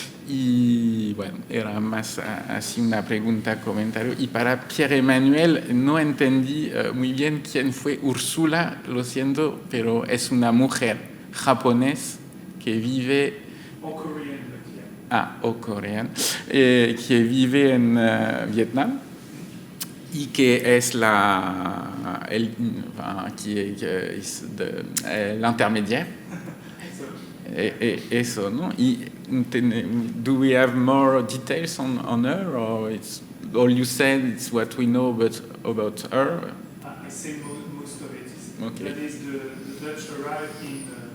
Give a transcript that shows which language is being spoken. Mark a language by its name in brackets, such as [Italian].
[Spanish] Y bueno, era más así una pregunta, comentario. Y para Pierre-Emmanuel, no entendí muy bien quién fue Úrsula, lo siento, pero es una mujer japonesa que vive... O coreana. Que vive en Vietnam y que es l'intermédiaire. Eso, ¿no? [English] Y do we have more details on her, or it's all you said? It's what we know about her. I say most of it. Okay. That is the Dutch arrived in.